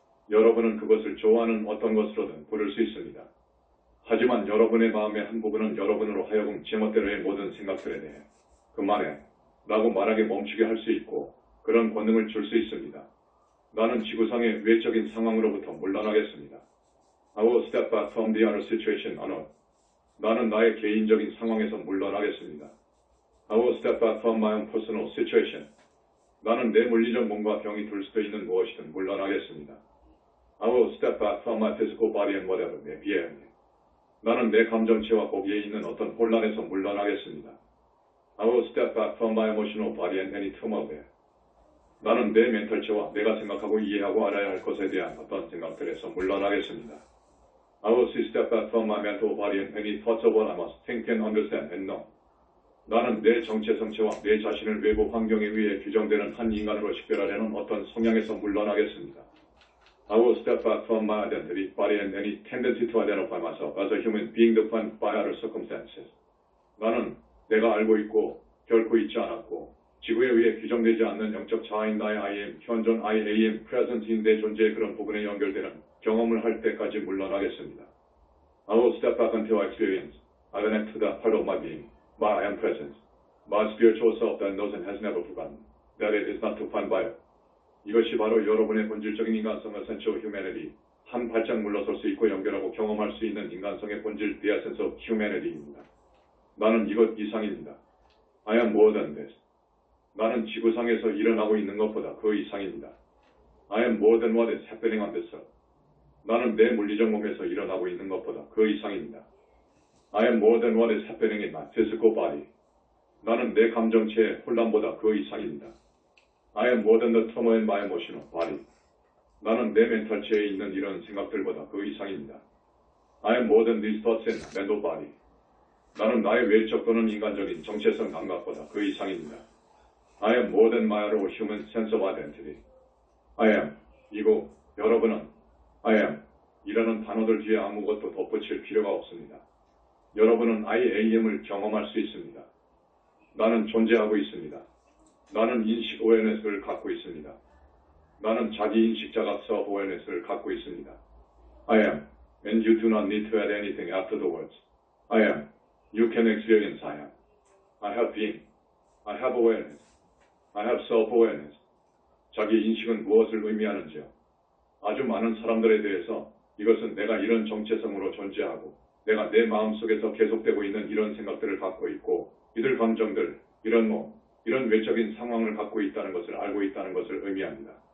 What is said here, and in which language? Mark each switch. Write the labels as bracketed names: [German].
[Korean] 여러분은 그것을 좋아하는 어떤 것으로든 부를 수 있습니다. 하지만 여러분의 마음의 한 부분은 여러분으로 하여금 제멋대로의 모든 생각들에 대해 그만해 라고 말하게 멈추게 할 수 있고 그런 권능을 줄 수 있습니다. 나는 지구상의 외적인 상황으로부터 물러나겠습니다. [English] I will step back from the other situation alone. [Korean] 나는 나의 개인적인 상황에서 물러나겠습니다. [English] I will step back from my own personal situation. [Korean] 나는 내 물리적 몸과 병이 들 수도 있는 무엇이든 물러나겠습니다. [English] I will step back from my physical body and whatever may be. [Korean] 나는 내 감정체와 거기에 있는 어떤 혼란에서 물러나겠습니다. [English] I will step back from my emotional body and any turmoil. [Korean] 나는 내 멘탈체와 내가 생각하고 이해하고 알아야 할 것에 대한 어떤 생각들에서 물러나겠습니다. [English] I will step back from my mental body and any thoughts of what I must think and understand and know. [Korean] 나는 내 정체성체와 내 자신을 외부 환경에 의해 규정되는 한 인간으로 식별하려는 어떤 성향에서 물러나겠습니다. [English] I will step back from my identity, body and any tendency to identify myself as a human being defined by other circumstances. [Korean] 나는 내가 알고 있고 결코 잊지 않았고 지구에 의해 규정되지 않는 영적 자아인 나의 I am, 현존 I am, present인 내 존재의 그런 부분에 연결되는 경험을 할 때까지 물러나겠습니다. [English] I will step back until I experience, I connect to that part of my being, my I am presence, my spiritual self that knows and has never forgotten, that it is not defined by it. [Korean] 이것이 바로 여러분의 본질적인 인간성을 [English] essential humanity, [Korean] 한 발짝 물러설 수 있고 연결하고 경험할 수 있는 인간성의 본질, [English] the essence of humanity [Korean] 입니다. 나는 이것 이상입니다. [English] I am more than this. [Korean] 나는 지구상에서 일어나고 있는 것보다 그 이상입니다. [English] I am more than what is happening on this earth. [Korean] 나는 내 물리적 몸에서 일어나고 있는 것보다 그 이상입니다. [English] I am more than what is happening in my physical body. [Korean] 나는 내 감정체의 혼란보다 그 이상입니다. [English] I am more than the turmoil in my emotional body. [Korean] 나는 내 멘탈체에 있는 이런 생각들보다 그 이상입니다. [English] I am more than these thoughts in my mental body. [Korean] 나는 나의 외적 또는 인간적인 정체성 감각보다 그 이상입니다. [English] I am more than my other human sense of identity. [Korean] I am, 이고 여러분은 I am, 이라는 단어들 뒤에 아무것도 덧붙일 필요가 없습니다. 여러분은 I am을 경험할 수 있습니다. 나는 존재하고 있습니다. 나는 인식 awareness를 갖고 있습니다. 나는 자기 인식 자각 self awareness를 갖고 있습니다. [English] I am, and you do not need to add anything after the words. I am, you can experience I am. I have being, I have awareness, I have self awareness. [Korean] 자기 인식은 무엇을 의미하는지요? 아주 많은 사람들에 대해서 이것은 내가 이런 정체성으로 존재하고 내가 내 마음속에서 계속되고 있는 이런 생각들을 갖고 있고 이들 감정들, 이런 외적인 상황을 갖고 있다는 것을 알고 있다는 것을 의미합니다.